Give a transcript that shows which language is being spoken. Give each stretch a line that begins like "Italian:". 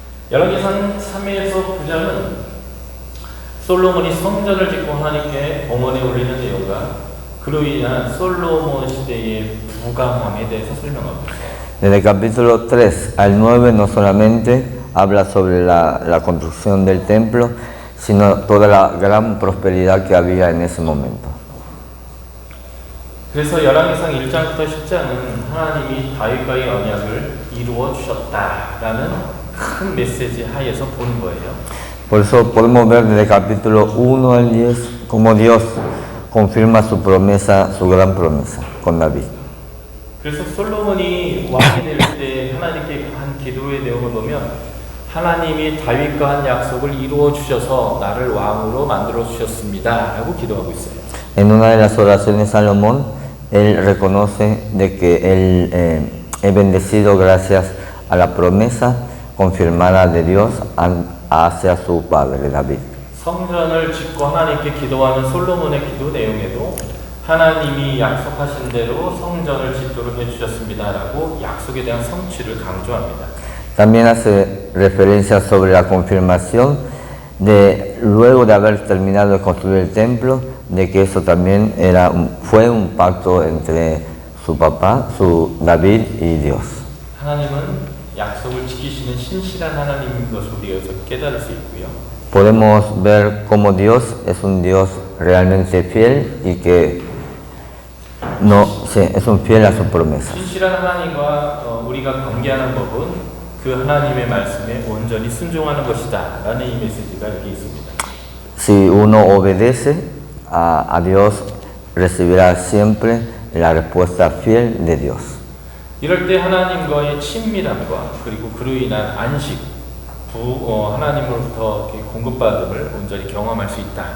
Korean: 열왕기상 3에서 9장은 솔로몬이 성전을 짓고 하나님께 봉헌에 올리는 내용과 그로 인한 솔로몬 시대의 부강함에 대해서 설명하고 있어요.
Spanish: Desde el capítulo 3 al 9 no solamente habla sobre la construcción del templo, sino toda la gran prosperidad que había en ese momento.
Korean: 그래서 열왕기상 1장부터 10장은 하나님이 다윗과의 언약을 이루어 주셨다라는 큰 메시지 하에서 보는 거예요.
Spanish: Por eso podemos ver desde el capítulo 1 al 10 cómo Dios confirma su promesa, su gran promesa con David.
Korean: 그래서 솔로몬이 왕이 될 때 하나님께 한 기도의 내용을 보면 하나님이 다윗과 한 약속을 이루어 주셔서 나를 왕으로 만들어 주셨습니다라고 기도하고 있어요.
Spanish: En una de las oraciones Salomón, él reconoce de que él es bendecido gracias a la promesa confirmada de Dios hacia su padre David.
Korean: 성전을 짓고 하나님께 기도하는 솔로몬의 기도 내용에도 하나님이 약속하신 대로 성전을 짓도록 해주셨습니다라고 약속에 대한 성취를 강조합니다.
Spanish: También hace referencia sobre la confirmación de luego de haber terminado de construir el templo, de que eso también fue un pacto entre su papá, su David y Dios.
Korean: 하나님은 약속을 지키시는 신실한 하나님인 것을 우리가 여기서 깨달을 수 있고요.
Spanish: Podemos ver cómo Dios es un Dios realmente fiel y que es un fiel a su promesa.
Korean: 신실한 하나님과 우리가 관계하는 법은 그 하나님의 말씀에 온전히 순종하는 것이다 라는 이 메시지가 여기 있습니다.
Spanish: Si uno obedece a Dios, recibirá siempre la respuesta fiel de Dios.
Korean: 이럴 때 하나님과의 친밀함과 그리고 그로 인한 안식, 하나님으로부터 공급받음을 온전히 경험할 수 있다.